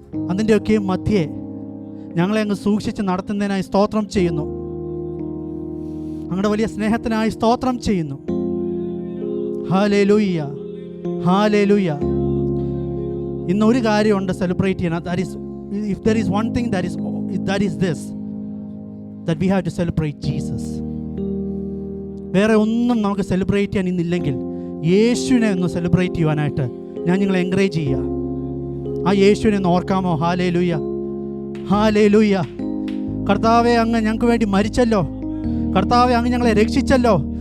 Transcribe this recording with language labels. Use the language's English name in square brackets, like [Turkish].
[Malayalam] അതിൻ്റെയൊക്കെ മധ്യേ ഞങ്ങളെ അങ്ങ് സൂക്ഷിച്ച് നടത്തുന്നതിനായി സ്തോത്രം ചെയ്യുന്നു. അങ്ങയുടെ വലിയ സ്നേഹത്തിനായി സ്തോത്രം ചെയ്യുന്നു. Hallelujah, hallelujah. ഇന്നൊരു കാര്യമുണ്ട് സെലിബ്രേറ്റ് ചെയ്യാൻ. [English] If there is one thing that is this, that we have to celebrate Jesus. [Malayalam] വേറെ ഒന്നും നമുക്ക് സെലിബ്രേറ്റ് ചെയ്യാൻ ഇന്നില്ലെങ്കിൽ യേശുവിനെ ഒന്ന് സെലിബ്രേറ്റ് ചെയ്യുവാനായിട്ട് ഞാൻ നിങ്ങളെ എൻകറേജ് ചെയ്യുക. ആ യേശുവിനെ ഒന്ന് ഓർക്കാമോ? Hallelujah, hallelujah. കർത്താവേ, അങ്ങ് ഞങ്ങൾക്ക് വേണ്ടി മരിച്ചല്ലോ. കർത്താവെ, അങ്ങ് ഞങ്ങളെ രക്ഷിച്ചല്ലോ.